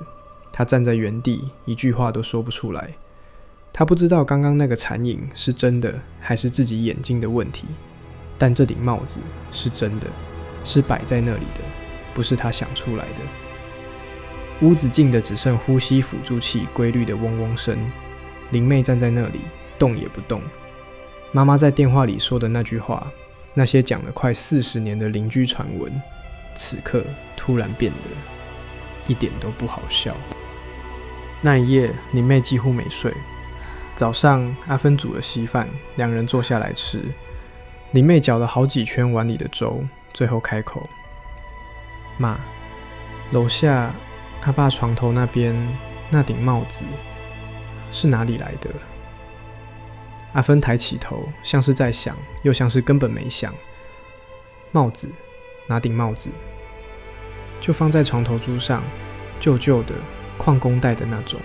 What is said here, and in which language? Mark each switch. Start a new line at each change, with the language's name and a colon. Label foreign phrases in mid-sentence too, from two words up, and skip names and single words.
Chinese: 她站在原地，一句話都說不出來。她不知道剛剛那個殘影是真的，還是自己眼睛的問題。但這頂帽子是真的，是擺在那裡的，不是她想出來的。屋子靜的只剩呼吸輔助器規律的嗡嗡聲。林妹站在那裡，動也不動。媽媽在電話裡說的那句話，那些講了快40年的鄰居傳聞，此刻突然變得一點都不好笑。那一夜，林妹幾乎沒睡。早上，阿芬煮了稀飯，兩人坐下來吃。林妹攪了好幾圈碗裡的粥，最後開口：“媽，樓下阿爸床頭那邊那頂帽子是哪裡來的？” 阿芬抬起頭，像是在想，又像是根本沒想。帽子？哪頂帽子？就放在床頭珠上，舊舊的，礦工戴的那種。